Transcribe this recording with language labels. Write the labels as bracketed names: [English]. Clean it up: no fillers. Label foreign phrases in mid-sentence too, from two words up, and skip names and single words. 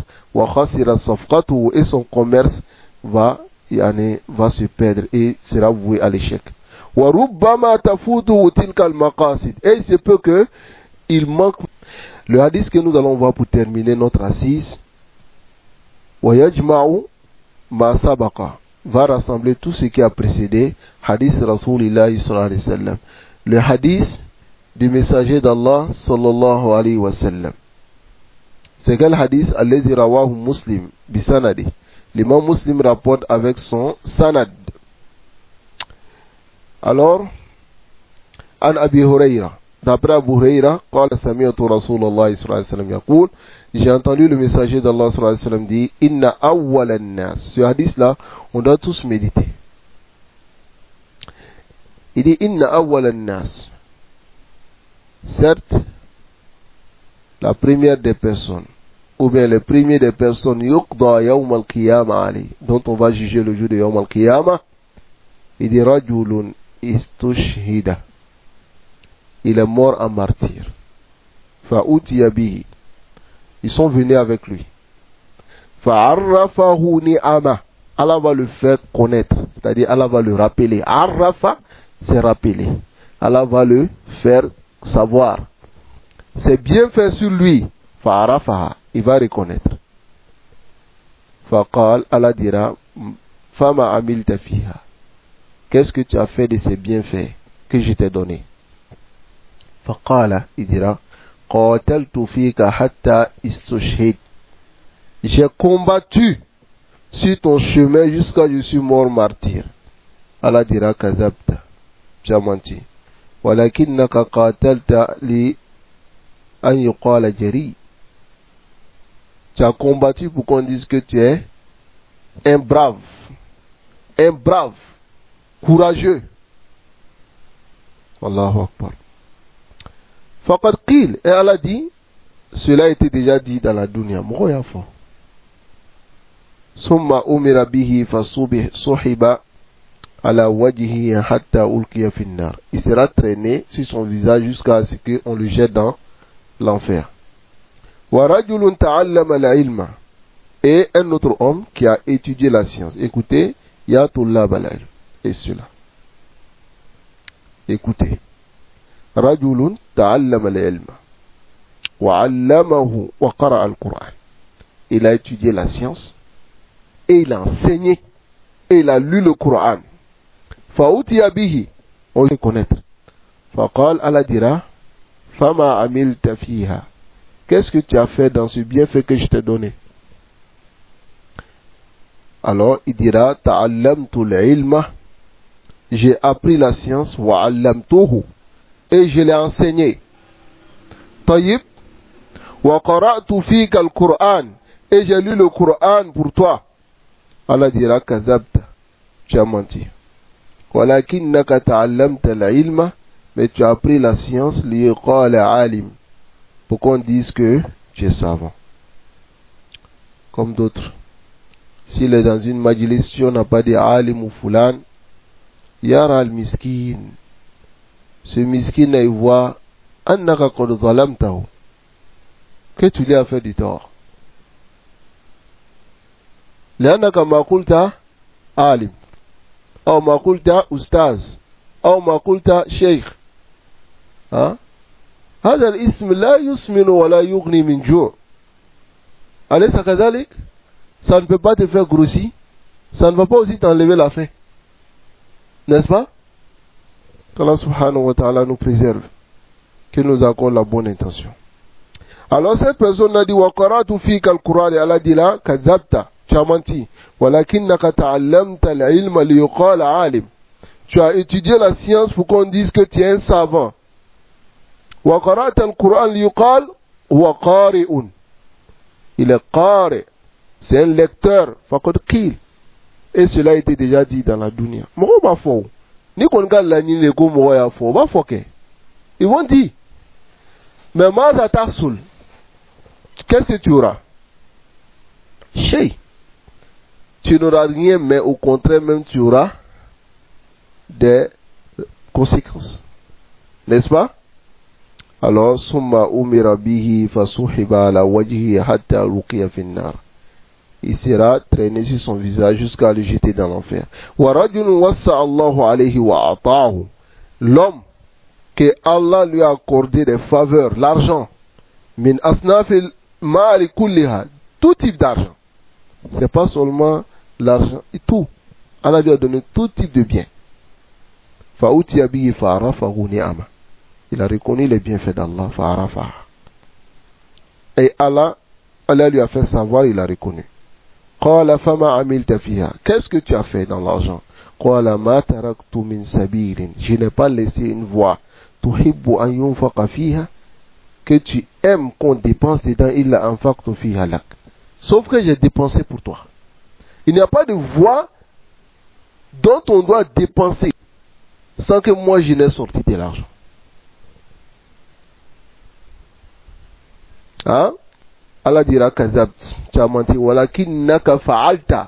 [French] Et son commerce va se perdre et sera voué à l'échec. Et il se peut que il manque. Le hadith que nous allons voir pour terminer notre assise, va rassembler tout ce qui a précédé. [Arabic] حديث رسول الله صلى الله عليه وسلم. [French] Le hadith du messager d'Allah [Arabic] صلى الله عليه وسلم. [French] C'est quel hadith? [Arabic] الذي رواه مسلم بسنده. [French] L'imam Muslim rapporte avec son sanad. Alors, [Arabic] عن أبي هريرة, [French] d'après Abu Huraira, [Arabic] قال سمعت رسول الله صلى الله عليه وسلم يقول, [French] j'ai entendu le messager d'Allah [Arabic] صلى الله عليه وسلم [French] dire, [Arabic] إن أول الناس. [French] Ce hadith-là, on doit tous méditer. Il dit, [Arabic] إن أول الناس. [French] Certes, la première des personnes, ou bien le premier des personnes, [Arabic] يقضى يوم القيامة عليه, [French] dont on va juger le jour de [Arabic] يوم القيامة, [French] il dit, [Arabic] رجل استشهد. [French] Il est mort en martyr. [Arabic] فأتي به. [French] Ils sont venus avec lui. [Arabic] فعرفه نعمه. [French] Allah va le faire connaître. C'est-à-dire, Allah va le rappeler. Arrafa, c'est rappeler. Allah va le faire savoir. C'est bien fait sur lui. Fa'arrafaha. Il va reconnaître. [Arabic] Faqal, [French] Allah dira, [Arabic] فما عملت فيها. [French] Qu'est-ce que tu as fait de ces bienfaits que je t'ai donnés? Faqala, il dira, [Arabic] قاتلت فيك حتى استشهدت. [French] J'ai combattu sur ton chemin jusqu'à ce que je suis mort martyr. Allah dira, kazabta, tu as menti. [Arabic] ولكنك قاتلت لأن يقال جريء. [French] Tu as combattu pour qu'on dise que tu es un brave, courageux. [Arabic] الله أكبر. فقد قيل, [French] et Allah dit, cela a été déjà dit dans la dunya. [Arabic] ثم أمر به فسحب على وجهه حتى ألقي في النار. [French] Il sera traîné sur son visage jusqu'à ce qu'on le jette dans l'enfer. [Arabic] وَرَجُلٌ تَعَلَّمَ الْعِلْمَ. [French] Et un autre homme qui a étudié la science. Écoutez, [Arabic] يا طلاب العلم. [French] Et cela. Écoutez. [Arabic] رَجُلٌ تَعَلَّمَ الْعِلْمَ وَعَلَّمَهُ وَقَرَأَ الْقُرْآنَ. [French] Il a étudié la science et il a enseigné et il a lu le Coran. [Arabic] فَأُتِيَ بِهِ. [French] On le connaître. [Arabic] فَقَالَ, [French] Allah dira, [Arabic] فَمَا عَمِلْتَ فِيهَا. [French] Qu'est-ce que tu as fait dans ce bienfait que je t'ai donné? Alors il dira, [Arabic] تعلمت العلم, [French] j'ai appris la science, [Arabic] وعلمته, [French] et je l'ai enseigné. [Arabic] طيب، وقرأت فيك القرآن, [French] et j'ai lu le Coran pour toi. Allah dira, kazabta, tu as menti. [Arabic] ولكنك تعلمت العلم, [French] mais tu as appris la science, [Arabic] ليقال عالم, [French] pour qu'on dise que tu es savant. Comme d'autres. S'il est dans une majlis, si on n'a pas dit alim ou fulan, [Arabic] يرى المسكين. [French] Ce miskin, il voit [Arabic] أنك قد ظلمته, [French] que tu lui as fait du tort. [Arabic] لأنك ما قلت عالم، أو ما قلت أستاذ، أو ما قلت شيخ. هذا الاسم لا يسمن ولا يغني من جوع. أليس كذلك؟ [French] Ça ne peut pas te faire grossir, ça ne va pas aussi t'enlever la faim. N'est-ce pas? Qu'Allah [Arabic] سبحانه وتعالى [French] nous préserve, que nous accorde la bonne intention. Alors cette personne a dit, [Arabic] وقرأت فيك القرآن, [French] et Allah dit là, kazabta, tu as menti. [Arabic] ولكنك تعلمت العلم ليقال عالم. [French] Tu as étudié la science pour qu'on dise que tu es un savant. [Arabic] وقرأت القرآن ليقال هو قارئ. [French] Il est qari'. C'est un lecteur, [Arabic] فقد قيل. [French] Et cela a été déjà dit dans la dunya. [Bambara] Moko ba fo. Ni kon gal la ni le ko mo ya fo, ba foke. [French] Ils vont dire. Mais [Arabic] ماذا تحصل. [French] Qu'est-ce que tu auras? Shay. Tu n'auras rien, mais au contraire même tu auras des conséquences. N'est-ce pas? Alors, [Arabic] ثم أمر به فسحب على وجهه حتى ألقي في النار. [French] Il sera traîné sur son visage jusqu'à le jeter dans l'enfer. [Arabic] ورجل وسع الله عليه وأعطاه. [French] L'homme que Allah lui a accordé des faveurs, l'argent, [Arabic] من أصناف المال كلها, [French] tout type d'argent. C'est pas seulement l'argent, tout. Allah lui a donné tout type de biens. [Arabic] فأتي به فعرفه نعمه. [French] Il a reconnu les bienfaits d'Allah, fa'arafaha. Et Allah lui a fait savoir, il a reconnu. [Arabic] قال فما عملت فيها. [French] Qu'est-ce que tu as fait dans l'argent? [Arabic] قال ما تركت من سبيل. [French] Je n'ai pas laissé une voie. [Arabic] تحب أن ينفق فيها. [French] Que tu aimes qu'on dépense dedans, [Arabic] إلا أنفقت فيها لك. [French] Sauf que j'ai dépensé pour toi. Il n'y a pas de voie dont on doit dépenser sans que moi je n'ai sorti de l'argent. Hein? Allah dira kazabt, tu as menti, [Arabic] ولكنك فعلت.